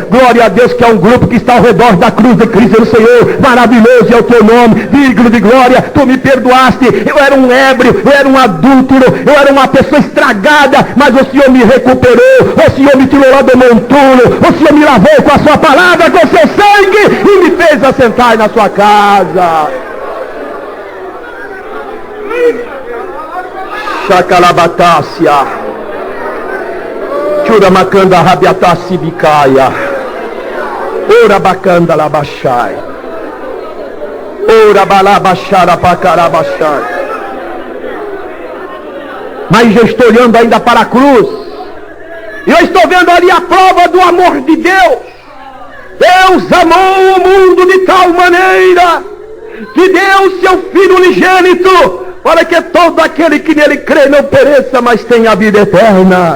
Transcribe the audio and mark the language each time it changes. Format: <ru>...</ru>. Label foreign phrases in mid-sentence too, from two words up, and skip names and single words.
<pt>Glória a Deus que é um grupo que está ao redor da cruz de Cristo, Senhor, maravilhoso é o teu nome, digno de glória, tu me perdoaste, eu era um eu era um adúltero, eu era uma pessoa estragada, mas o Senhor me recuperou, o Senhor me tirou lá do monturo, o Senhor me lavou com a sua palavra, com o seu sangue, e me fez assentar na sua casa. Chacalabatácia, Churamacanda rabiatácia bicaia, Ora bacanda labachai, Ora balabachara pacarabachai. Mas eu estou olhando ainda para a cruz, e eu estou vendo ali a prova do amor de Deus. Deus amou o mundo de tal maneira que deu seu Filho unigênito, para que todo aquele que nele crê não pereça, mas tenha a vida eterna.</pt>